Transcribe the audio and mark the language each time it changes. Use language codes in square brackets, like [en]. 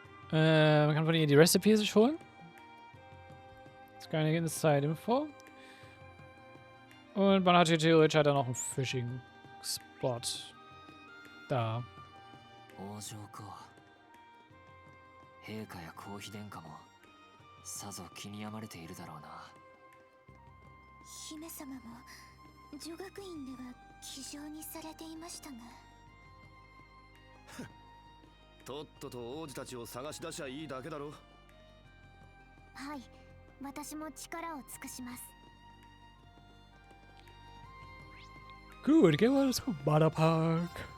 [de] Man kann von ihr die Recipe sich holen. Ist keine Inside-Info. Und man hat hier theoretisch halt dann noch einen Fishing-Spot. Da. [ja] 王城か。陛下や皇妃殿下もさぞ気に病まれているだろうな。姫様も女学院では気丈にされていましたが。とっとと王子たちを探し出しゃいいだけだろ。はい、私も力を尽くします。 [de] Gut, gehen wir zum Butterpark.